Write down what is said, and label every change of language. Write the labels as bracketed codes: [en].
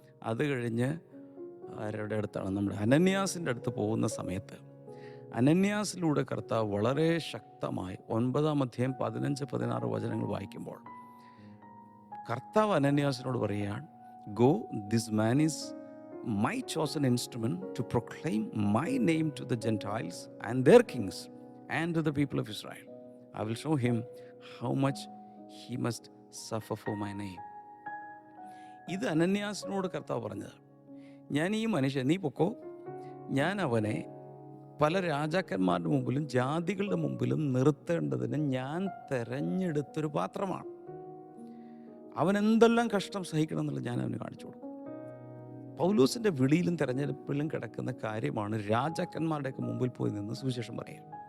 [ml] അത് കഴിഞ്ഞ് ആരുടെ അടുത്താണ്? നമ്മുടെ അനന്യാസിൻ്റെ അടുത്ത് പോകുന്ന സമയത്ത് അനന്യാസിലൂടെ കർത്താവ് വളരെ ശക്തമായി 9-ാം അധ്യായം 15-16 വചനങ്ങൾ വായിക്കുമ്പോൾ കർത്താവ് അനന്യാസിനോട് പറയുകയാണ്, [en] Go, this man is my chosen instrument to proclaim my name to the Gentiles and their kings and to the people of Israel. I will show him how much he must suffer for my name. [ml] ഇത് അനന്യാസിനോട് കർത്താവ് പറഞ്ഞതാണ്. ഞാൻ ഈ മനുഷ്യൻ, നീ പൊക്കോ, ഞാൻ അവനെ പല രാജാക്കന്മാരുടെ മുമ്പിലും ജാതികളുടെ മുമ്പിലും നിർത്തേണ്ടതിന് ഞാൻ തെരഞ്ഞെടുത്തൊരു പാത്രമാണ്. അവൻ എന്തെല്ലാം കഷ്ടം സഹിക്കണം എന്നുള്ളത് ഞാൻ അവന് കാണിച്ചു കൊടുക്കും. പൗലോസിൻ്റെ വിളിയിലും തെരഞ്ഞെടുപ്പിലും കിടക്കുന്ന കാര്യമാണ് രാജാക്കന്മാരുടെയൊക്കെ മുമ്പിൽ പോയി നിന്ന് സുവിശേഷം പറയുക.